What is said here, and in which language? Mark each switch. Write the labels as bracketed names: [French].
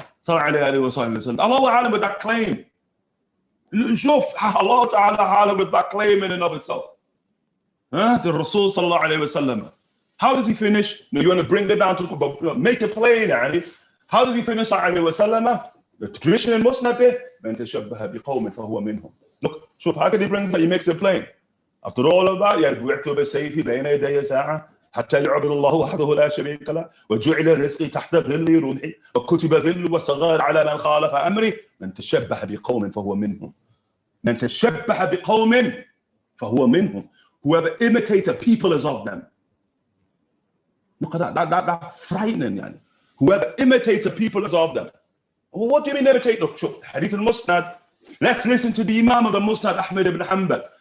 [English] Allah alam with that claim. Shuf, Allah Ta'ala alam with that claim in and of itself. The Rasul sallallahu alayhi wa sallam. How does he finish? You want to bring it down to make it plain, yani. How does he finish sallallahu alayhi wa sallam? The tradition in Musnad, [Arabic] من تشبه بقوم فهو منهم. [English] Look, شوف how can he bring that? He makes it plain. After all of that, [Arabic] يعني بعت بسيفي بين يدي ساعة حتى يعبد الله وحده لا شريك له وجعل رزقي تحت ظل رمحي وكتب ذل وصغار على من خالف أمري من تشبه بقوم فهو منهم. من تشبه بقوم فهو منهم. [English] Whoever imitates a people is of them. Look at that frightening يعني. Whoever imitates a people is of them. Well, what do you mean imitate? Look, شوف hadith al-Musnad. Let's listen to the Imam of the Musnad, Ahmed ibn Hanbal.